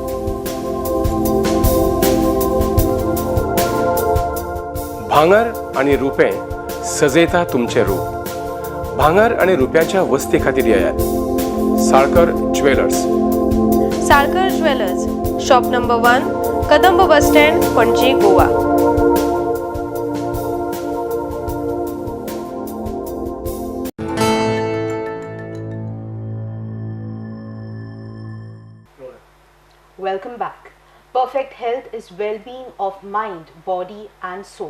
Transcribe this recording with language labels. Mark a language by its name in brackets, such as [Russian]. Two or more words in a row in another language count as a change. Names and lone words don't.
[Konkani] भांगर आणि रुपें सजयता तुमचें रूप. भांगर आणि रुप्याच्या वस्ती खातीर येयात. साळकर ज्वेलर्स. साळकर ज्वेलर्स, शॉप नंबर 1, कदंब बस स्टँड, पणजी, गोवा. [English] Welcome back. Perfect health is well-being of mind, body and soul.